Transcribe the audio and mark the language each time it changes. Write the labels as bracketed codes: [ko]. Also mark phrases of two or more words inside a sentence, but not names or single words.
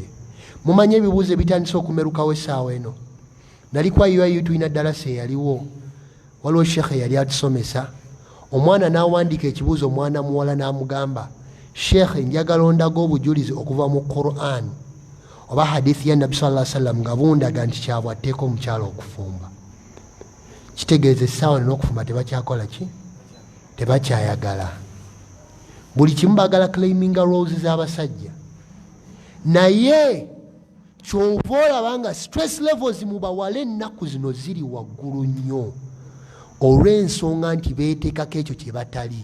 [lg] mumanyi ebibuuzo ebitandise okumerukawo essaawa eno. nali kwa UIU tulina ddalasa eyaliwo, waliwo sheekhe yali atusomesa. omwana n'awandiika ekibuuzo, omwana muwala n'amugamba sheekhe njagala ondaga obujulizi okuva mu Quran oba hadithi ya nabbi [ar] صلى الله عليه وسلم [lg] nga bundaga nti kyabwatteeka omukyala okufumba. kitegeeza essaawa n'okufumba tebakyakola ki? tebakyayagala. buli kimu baagala claiminga roles z'abasajja. naye kyova olaba nga [en] stress levels [lg] mu bawala ennaku zino ziri waggulu nnyo olw'ensonga nti beeteekako ekyo kye batali.